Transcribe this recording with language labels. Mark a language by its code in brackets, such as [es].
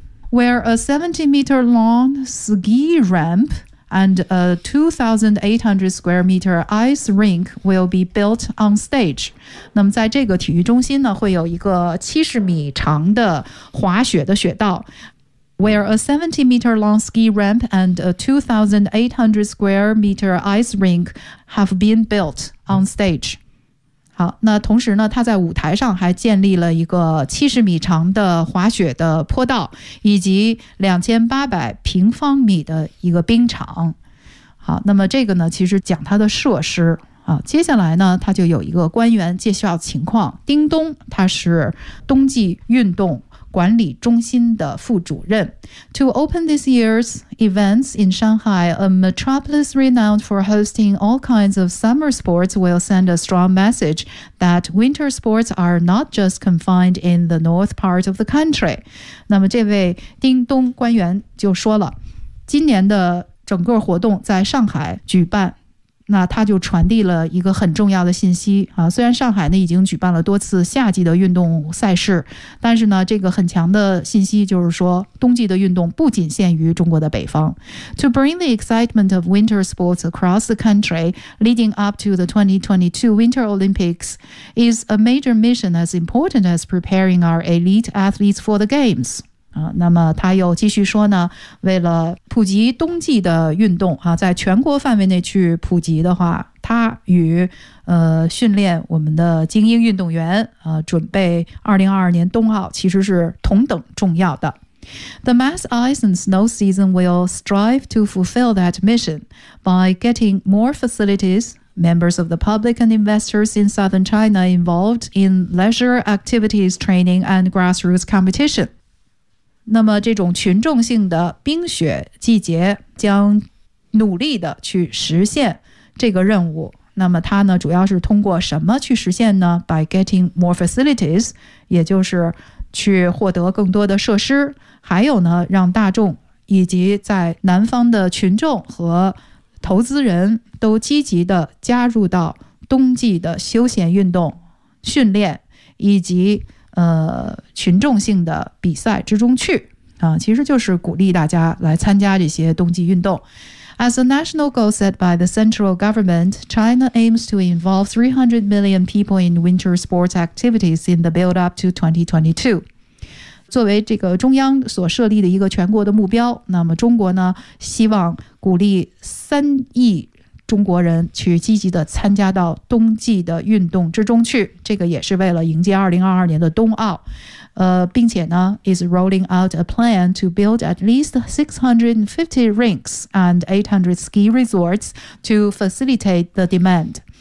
[en] Where a 70 meter long ski ramp and a 2,800 square meter ice rink will be built on stage。 [zh] 那么在这个体育中心呢会有一个70米长的滑雪的雪道。 [en] Where a 70 meter long ski ramp and a 2,800 square meter ice rink have been built on stage。 [zh] 好，那同时呢他在舞台上还建立了一个70米长的滑雪的坡道，以及2800平方米的一个冰场。好，那么这个呢其实讲他的设施。好，接下来呢他就有一个官员介绍情况。丁东他是冬季运动管理中心的副主任。 [en] To open this year's events in Shanghai, a metropolis renowned for hosting all kinds of summer sports will send a strong message that winter sports are not just confined in the north part of the country. [zh] 那么这位丁东官员就说了，今年的整个活动在上海举办，那他就传递了一个很重要的信息啊，虽然上海呢已经举办了多次夏季的运动赛事，但是呢这个很强的信息就是说冬季的运动不仅限于中国的北方。 [en] To bring the excitement of winter sports across the country leading up to the 2022 Winter Olympics is a major mission as important as preparing our elite athletes for the games。 [zh] 那么他又继续说呢，为了普及冬季的运动啊，在全国范围内去普及的话，他与训练我们的精英运动员准备2022年冬奥其实是同等重要的。 [en] The mass ice and snow season will strive to fulfill that mission by getting more facilities, members of the public and investors in southern China involved in leisure activities, training and grassroots competition。 [zh] 那么这种群众性的冰雪季节将努力的去实现这个任务。那么它呢主要是通过什么去实现呢？ [en] By getting more facilities， [zh] 也就是去获得更多的设施，还有呢让大众以及在南方的群众和投资人都积极的加入到冬季的休闲运动训练以及群众性的比赛之中去啊，其实就是鼓励大家来参加这些冬季运动。 [en] As a national goal set by the central government, China aims to involve 300 million people in winter sports activities in the build-up to 2022。 [zh] 作为这个中央所设立的一个全国的目标，那么中国呢希望鼓励三亿中国人去积极的参加到冬季的运动之中去，这个也是为了迎接2022年的冬奥。并且呢 [en] is rolling out a plan to build at least 650 rinks and 800 ski resorts to facilitate the demand。